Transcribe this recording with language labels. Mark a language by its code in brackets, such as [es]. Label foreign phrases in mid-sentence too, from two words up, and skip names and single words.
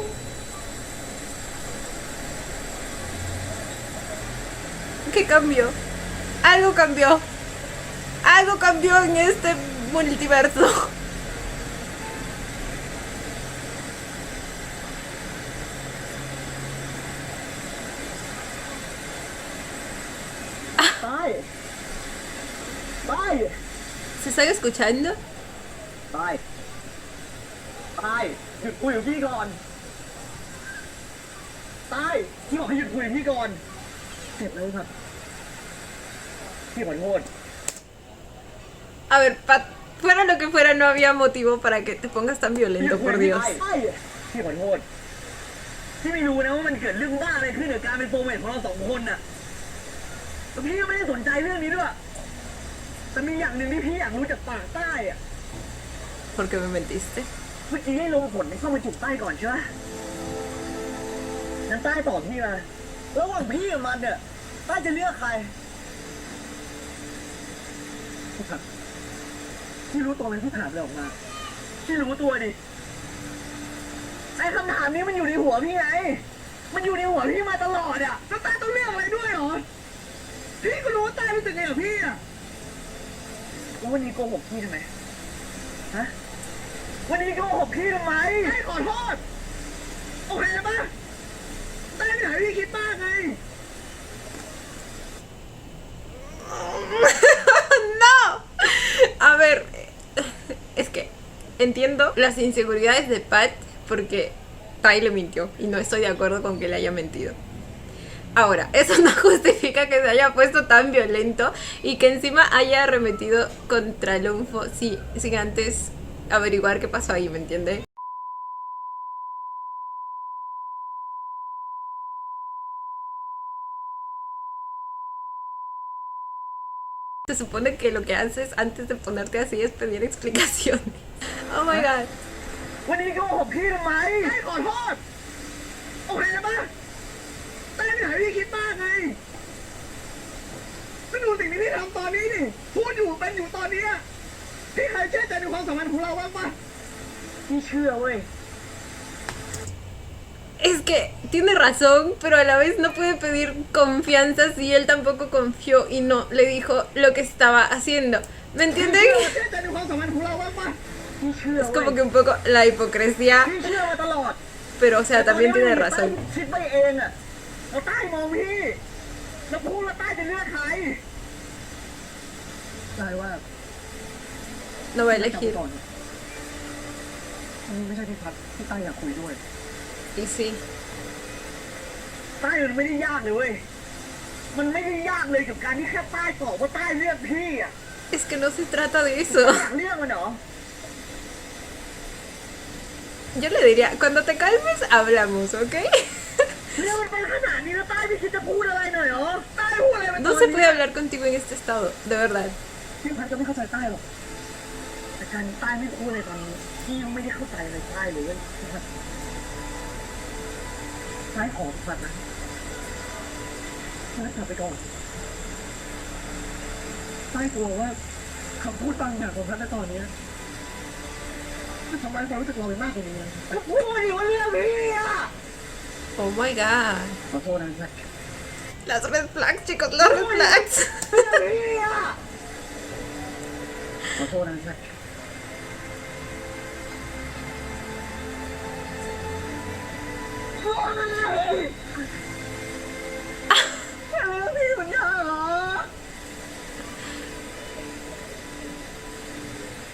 [es] ¿Qué cambió? Algo cambió. Algo cambió en este multiverso. Bye. Bye. ¿Se están escuchando? Bye. Bye. [th] หยุดคุยกับพี่ก่อนตายพี่บอกให้หยุดคุยกับพี่ก่อนเจ็บเลยครับพี่ขอโทษ [es] A ver, Pat, fuera lo que fuera, no había motivo para que te pongas tan [th] พี่ [es] violento, [th] คุย [es] por [th] กับพี่ [es] Dios. [th] ไปพี่ขอโทษพี่ไม่รู้นะว่ามันเกิดเรื่องบ้าอะไรขึ้นกับการเป็นโปรเมทของเราสองคนน่ะแต่พี่ก็ไม่ได้สนใจเรื่องนี้ด้วยแต่มีอย่างหนึ่งที่พี่อยากรู้จากปากใต้อะ [es] ¿Por qué me mentiste? [th] เมื่อกี้ให้ลงผลเข้ามาจุกใต้ก่อนใช่ไหมงั้นใต้ตอบพี่มาระหว่างพี่กับมันเนี่ยใต้จะเลือกใคร พี่รู้ตัวไหมที่ถามอะไรออกมาพี่รู้ตัวดิไอ้คำถามนี้มันอยู่ในหัวพี่ไงมันอยู่ในหัวพี่มาตลอดอ่ะแล้วใต้ต้องเลือกอะไรด้วยเหรอพี่ก็รู้ว่าใต้รู้สึกไงกับพี่อ่ะแล้ววันนี้โกหกพี่ทำไมฮะวันนี้โกหกพี่ทำไมให้ขอโทษโอเคปะใต้ไม่หายพี่คิดบ้างไง [es] ¡No! A ver, es que entiendo las inseguridades de Pat porque Tai le mintió y no estoy de acuerdo con que le haya mentido. Ahora, eso no justifica que se haya puesto tan violento y que encima haya arremetido contra Lunfo sin antes averiguar qué pasó ahí, ¿me entiende? Se supone que lo que haces antes de ponerte así es pedir explicaciones. [en] Oh my god. [th] วันนี้โกหกพี่ทำไมให้ขอโทษโอเคปะใต้ไม่หายพี่คิดบ้างไงก็ดูสิ่งที่พี่ทำตอนนี้ดิพูดอยู่เป็นอยู่ตอนเนี้ยพี่เคยเชื่อใจในความสัมพันธ์ของเราบ้างปะพี่เชื่อเว้ย [es] Es que tiene razón, pero a la vez no puede pedir confianza si él tampoco confió y no le dijo lo que estaba haciendo. ¿Me entienden? [th] พี่เชื่อใจในความสัมพันธ์ของเราบ้างปะพี่เชื่อ [es] Es [th] เว้ย [es] como que un poco la hipocresía, [th] พี่เชื่อมาตลอด [es] pero o sea, también tiene razón. [th] คิดไปเองอะเราใต้มองพี่แล้วพูดว่าใต้จะเลือกใครใช่ว่า [es] No va a elegir. [th] นี่ไม่ใช่ที่พัดที่ใต้อยากคุยด้วย [es] Y sí. [th] ใต้มันไม่ได้ยากเลยเว้ย มันไม่ได้ยากเลยกับการที่แค่ใต้ตอบว่าใต้เลือกพี่อ่ะ [es] Es que no se trata de eso. [th] อยากเลือกมันเหรอ [es] Yo le diría, cuando te calmes, hablamos, ¿ok? [th] เรื่องมันเป็นขนาดนี้แล้วใต้ไม่คิดจะพูดอะไรหน่อยเหรอใต้พูดอะไรมาตอน [es] No [th] นี้ [es] se puede hablar contigo en este estado, de verdad. [th] พี่พัดจะไม่เข้าใจใต้หรอกแต่การใต้ไม่พูดอะไรตอนนี้พี่ยังไม่ได้เข้าใจอะไรใต้เลยพี่พัดใต้ขอพัดนะใต้กลับไปก่อนใต้กลัวว่าคำพูดบางอย่างของพัดในตอนนี้จะทำร้ายความรู้สึกเราไปมากกว่านี้ก็พูดอยู่ว่าเรื่องพี่อ่ะ [en] Oh my god. [th] ขอโทษนะแซค [es] Las [en] red flags, [es] chicos, las [en] red flags. [th] เรื่องพี่อ่ะขอโทษนะแซคโอ้ยพี่สัญญาเหรอ